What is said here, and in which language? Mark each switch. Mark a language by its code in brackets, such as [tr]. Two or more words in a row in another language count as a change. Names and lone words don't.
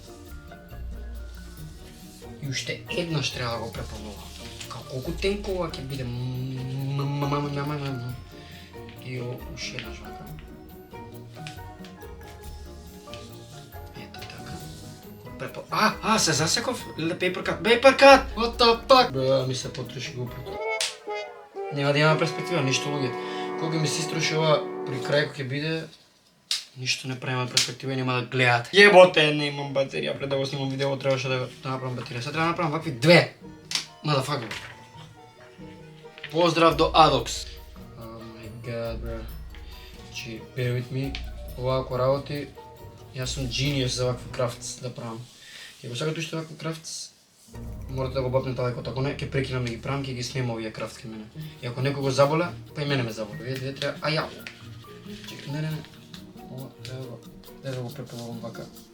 [mk] И уште еднаш треба да го препалова. Колку тенко ова ќе биде? И уште еднаш вака. Ето така. Се засеков? [en] Paper cut! What the fuck? [mk] Бе, ми се потроши GoPro. Нема да има перспектива, ништо луѓе. Кога ми се истроши ова при крај кој ќе биде, ништо не правиме перспектива и нема да гледате. Јеботе, не имам батерија, пред да го снимам видео требаше да направам батерија. Сега треба да направам вакви две. Motherfucker. Поздрав до Adox. [en] Oh my god, bro. [mk] Значи, [en] bear with me. [mk] Ова ако работи, јас сум genius за вакви крафтс да правам. И ако сакате уште вакви крафтс, морате да го бапнете лекот. Ако не, ќе прекинам да ги правам, ќе ги снимам овие крафт ке мене. И ако некој го заболе, па и мене ме заболе. Вие треба... Ја! Чекай, не. Ова треба да го препалувам вака.